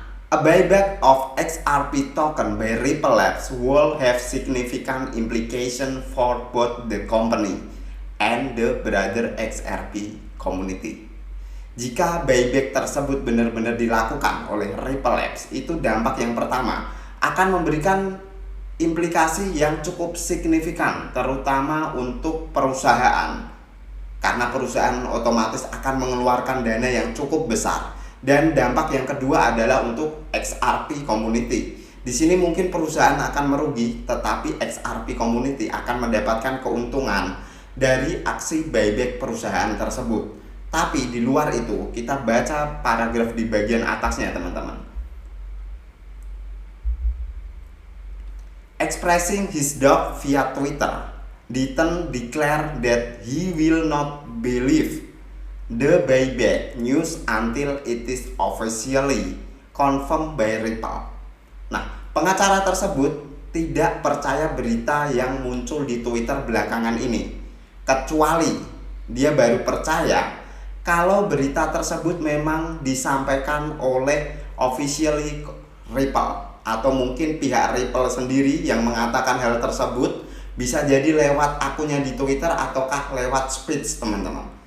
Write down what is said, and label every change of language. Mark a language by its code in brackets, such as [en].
[en] A buyback of XRP token by Ripple Labs will have significant implication for both the company and the broader XRP community. [id] Jika buyback tersebut benar-benar dilakukan oleh Ripple Labs, itu dampak yang pertama akan memberikan implikasi yang cukup signifikan, terutama untuk perusahaan. Karena perusahaan otomatis akan mengeluarkan dana yang cukup besar. Dan dampak yang kedua adalah untuk XRP community. Di sini mungkin perusahaan akan merugi, tetapi XRP community akan mendapatkan keuntungan dari aksi buyback perusahaan tersebut. Tapi di luar itu, kita baca paragraf di bagian atasnya, teman-teman. [en] Expressing his doubt via Twitter, Deaton declared that he will not believe the buyback news until it is officially confirmed by Ripple. [id] Nah, pengacara tersebut tidak percaya berita yang muncul di Twitter belakangan ini, kecuali dia baru percaya kalau berita tersebut memang disampaikan oleh officially Ripple, atau mungkin pihak Ripple sendiri yang mengatakan hal tersebut, bisa jadi lewat akunnya di Twitter ataukah lewat speech, teman-teman.